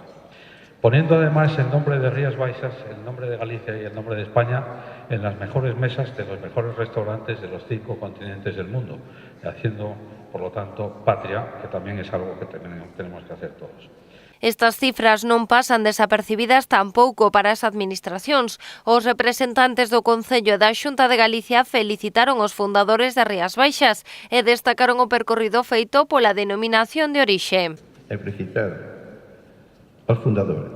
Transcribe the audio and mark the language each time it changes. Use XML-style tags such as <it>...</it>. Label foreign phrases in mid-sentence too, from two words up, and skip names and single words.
<es>Poniendo además el nombre de Rías Baixas, el nombre de Galicia y el nombre de España en las mejores mesas de los mejores restaurantes de los 5 continentes del mundo, haciendo, por lo tanto, patria, que también es algo que tenemos que hacer todos.</es> <gl>Estas cifras non pasan desapercibidas tampouco para as administracións. Os representantes do Concello e da Xunta de Galicia felicitaron os fundadores de Rías Baixas e destacaron o percorrido feito pola denominación de orixe. E felicitar aos fundadores.</gl>